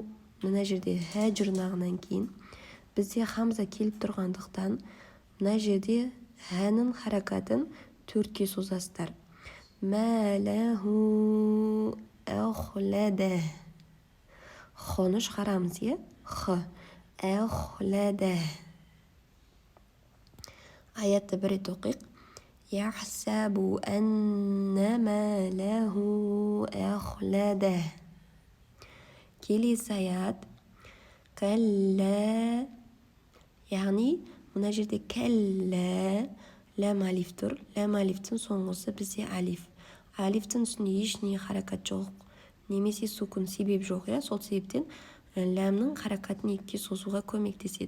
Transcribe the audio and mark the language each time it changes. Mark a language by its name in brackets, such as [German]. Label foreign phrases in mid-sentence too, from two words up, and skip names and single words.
[Kazakh] Мына жерде ха жұрнағынан кейін бізде хамза келіп тұрғандықтан мына жерде хәнің харакатын төртке созастар. [Arabic] ما له أخلده. [Kazakh] Хоны шығарамыз, Х. Ахлада. Аятты бір рет оқиық. [Arabic] يحسب أن ماله أخلده. [Kazakh] келесі аят كلا яғни мына жерде кәллә ләм алиф тұр. Ләм алифтің соңғысы бізде алиф. Алифтің үстінде ешне харакат жоқ, немесе сукун себеп жоқ, сол себептен ләмнің харакатын екіге созуға көмектеседі.